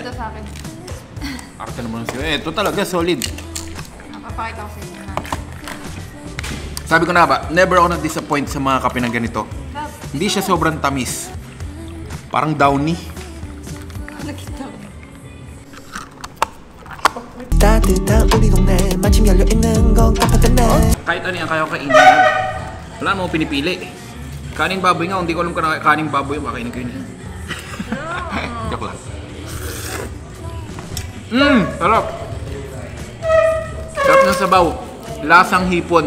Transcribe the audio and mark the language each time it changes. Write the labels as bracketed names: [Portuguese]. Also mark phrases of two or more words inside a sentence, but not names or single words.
[Filipino] Ito sa akin. Arte naman siya. Ito talaga, solid. Napapakita ko sa inyo na. Sabi ko na ba, never ako na-disappoint sa mga kape na ganito. Hindi siya sobrang tamis. Parang downy. Nakita ko. [Korean] 따뜻한 우리 동네 마침 열려있는 건 카페테네 [Filipino] Kahit ano yan, kaya ko kainin. Wala naman pinipili. Kaning baboy nga, hindi ko alam kung kaning baboy yung makainin ko yun. Joke lang. Sarap. Sarap ng sabaw. Lasang hipon.